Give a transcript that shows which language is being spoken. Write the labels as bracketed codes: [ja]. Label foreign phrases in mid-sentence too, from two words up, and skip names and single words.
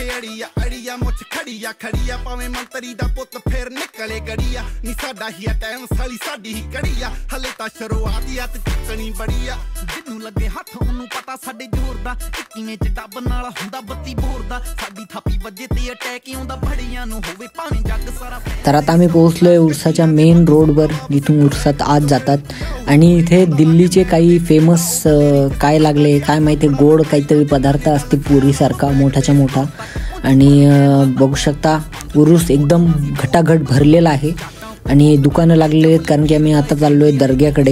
[pa] ਅੜੀਆ ਮੁੱਛ ਖੜੀਆ ਭਾਵੇਂ ਮੰਤਰੀ ਦਾ ਪੁੱਤ ਫੇਰ ਨਿਕਲੇ ਗੜੀਆ ਨੀ ਸਾਡਾ ਹੀ ਟਾਈਮ ਸਾਲੀ ਸਾਡੀ ਹੀ ਕੜੀਆ ਹਲੇ ਤਾਂ ਸ਼ੁਰੂਆਤ ਆ ਤੇ ਚੁੱਕਣੀ ਬੜੀ ਆ ਜਿੰਨੂੰ ਲੱਗੇ ਹੱਥ ਉਹਨੂੰ ਪਤਾ ਸਾਡੇ ਜ਼ੋਰ ਦਾ 21 ਚ ਡੱਬ ਨਾਲ ਹੁੰਦਾ 32 ਬੋਰ ਦਾ ਸਾਡੀ ਥਾਪੀ ਵੱਜੇ ਤੇ ਅਟੈਕ ਆਉਂਦਾ ਬੜੀਆਂ ਨੂੰ होवे ਭਾਵੇਂ ਜਗ ਸਾਰਾ. [mr] तर आता आम्ही पोहोचलोय उरसाच्या मेन रोडवर, जिथून उरसात आज जातात. आणि इथे दिल्लीचे काही फेमस काय लागले काय माहिती, गोड काहीतरी पदार्थ असते पुरीसारखा मोठाच्या मोठा. आणि बघू शकता उरूस एकदम घटाघट भरलेला आहे आणि दुकानं लागलेली आहेत, कारण की आम्ही आता चाललो आहे दर्ग्याकडे.